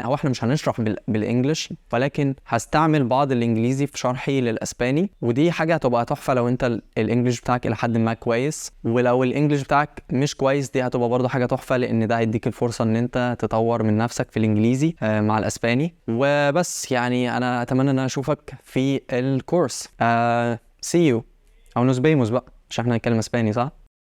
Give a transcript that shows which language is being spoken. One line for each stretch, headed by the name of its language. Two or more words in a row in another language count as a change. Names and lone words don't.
Arabic: هو احنا مش هنشرح بالانجلش، ولكن هستعمل بعض الانجليزي في شرحي للاسباني، ودي حاجه هتبقى تحفه لو انت الانجليش بتاعك الى حد ما كويس. ولو الانجليش بتاعك مش كويس دي هتبقى برضه حاجه تحفه، لان ده هيديك الفرصه ان انت تطور من نفسك في الانجليزي مع الاسباني. وبس يعني انا اتمنى ان انا اشوفك في الكورس.
English: see you
Arabic: او
Spanish: nos vemos
Arabic: بقى، عشان احنا هنتكلم اسباني صح؟